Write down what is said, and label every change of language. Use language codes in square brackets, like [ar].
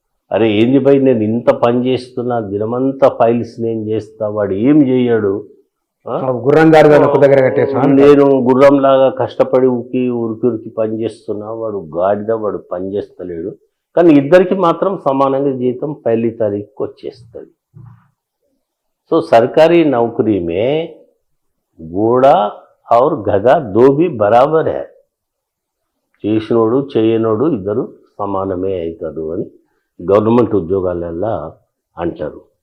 [te] అరే ఏంది భయ్ నేను ఇంత పని చేస్తున్నా, దినమంతా ఫైల్స్ నేను చేస్తా, వాడు ఏం చేయడు, గుర్రం దగ్గర కట్టేసా, నేను గుర్రంలాగా కష్టపడి ఉరికి పని చేస్తున్నా, వాడు గాడిద వాడు పని చేస్తలేడు. కానీ ఇద్దరికి మాత్రం సమానంగా జీతం 1 తారీఖుకి వచ్చేస్తుంది. [hi] సో సర్కారీ నౌకరీ మే घोड़ा और गधा दो भी बराबर है. [te] చేసినోడు చేయనోడు ఇద్దరు సమానమే అవుతారు అని గవర్నమెంట్ ఉద్యోగాలలో అంటారు.